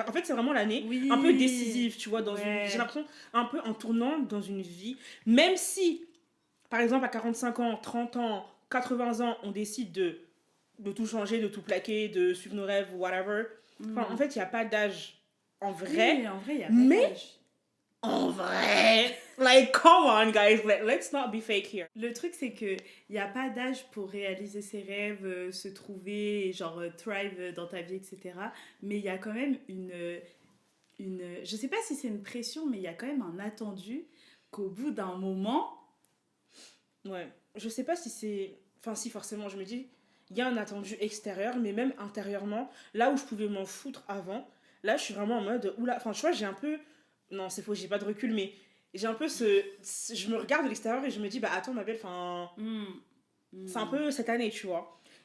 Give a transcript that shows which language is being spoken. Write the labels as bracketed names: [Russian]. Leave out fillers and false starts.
[French] En fait, c'est vraiment l'année un peu décisive, tu vois. J'ai l'impression, un peu en tournant dans une vie. Même si, par exemple, à 45 ans, 30 ans, 80 ans, on décide de tout changer, de tout plaquer, de suivre nos rêves, whatever. Enfin, en fait, il n'y a pas d'âge en vrai. Oui, en vrai, il n'y a pas d'âge. En vrai, [English] like, come on, guys, let's not be fake here. [French] Le truc, c'est qu'il n'y a pas d'âge pour réaliser ses rêves, se trouver, genre thrive dans ta vie, etc. Mais il y a quand même une... Je sais pas si c'est une pression, mais il y a quand même un attendu qu'au bout d'un moment... Ouais, je sais pas si c'est... Enfin, si, forcément, je me dis... il y a un attendu extérieur, mais même intérieurement, là où je pouvais m'en foutre avant, là, je suis vraiment en mode, oula, enfin, tu vois, j'ai un peu, non, c'est faux, j'ai pas de recul, mais j'ai un peu je me regarde de l'extérieur et je me dis, bah attends, ma belle, enfin, c'est un peu cette année, tu vois.